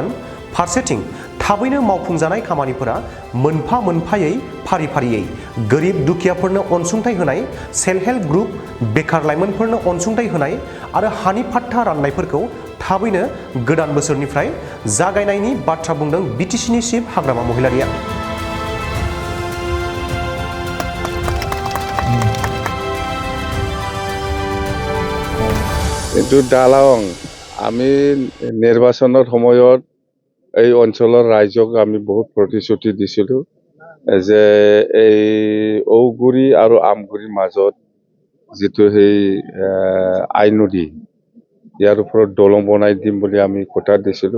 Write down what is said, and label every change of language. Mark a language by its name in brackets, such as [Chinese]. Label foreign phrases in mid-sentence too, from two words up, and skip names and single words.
[Bodo] फारसेथिं थाबैनो मावफुंजानाय खामानिफोरा मोनफा मोनफायै फारि फारियै गोरिब दुखियाफोरनो अनसुंथाइ होनाय, [English] self help group, [Bodo] बेकार लाइमोनफोरनो अनसुंथाइ होनाय आरो हानि पाट्टा राननायफोरखौ थाबैनो गोदान बोसोरनिफ्राय जागायनायनि बाथ्रा बुंदों बिटिसिनि चिफ हाग्रामा महिलारिया। [Assamese] কিন্তু দালাং আমি নিৰ্বাচনৰ সময়ত এই অঞ্চলৰ ৰাইজক আমি বহুত প্ৰতিশ্ৰুতি দিছিলোঁ যে এই ঔগুৰি আৰু আমগুৰিৰ মাজত যিটো সেই আই নদী ইয়াৰ ওপৰত দলং বনাই দিম বুলি আমি কথা দিছিলোঁ।